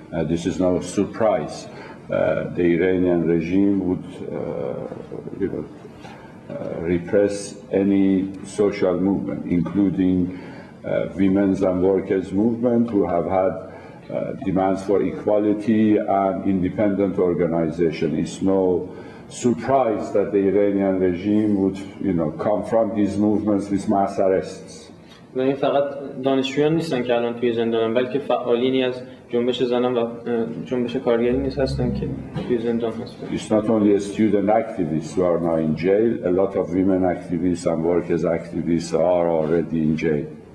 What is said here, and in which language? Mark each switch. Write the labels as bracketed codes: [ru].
[en] This is no surprise. The Iranian regime would repress any social movement, including women's and workers' movement who have had demands for equality and independent organization. It's no surprise that the Iranian regime would, confront these movements with mass arrests. [fa] و این فقط دانشجویان نیستن که الان توی زندانن، بلکه فعالینی از جنبش زنان و جنبش کارگری نیست هستن که توی زندان هستن. [en] It's not only student activists who are now in jail. A lot of women activists and workers activists are already in jail.